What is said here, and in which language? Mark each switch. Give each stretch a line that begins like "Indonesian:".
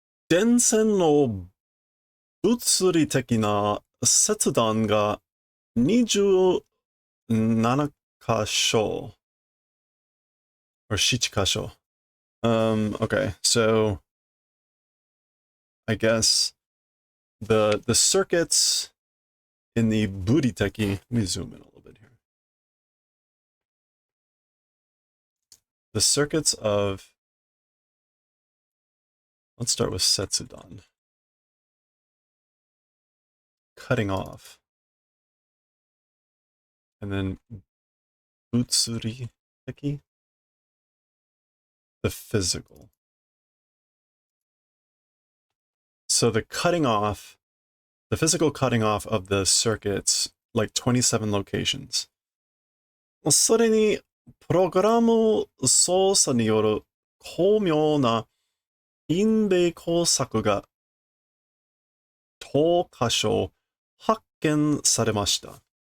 Japanese: Densen no 物理的な切断が27箇所 or 7箇所.
English: Okay, so I guess the circuits in the Buriteki, let me zoom in a little bit here. The circuits of, let's start with Setsudan. Cutting off. And then Butsuriteki, the physical. So the cutting off, the physical cutting off of the circuits, like 27 locations.
Japanese: それに、プログラム操作による巧妙な隠蔽工作が10箇所発見されました。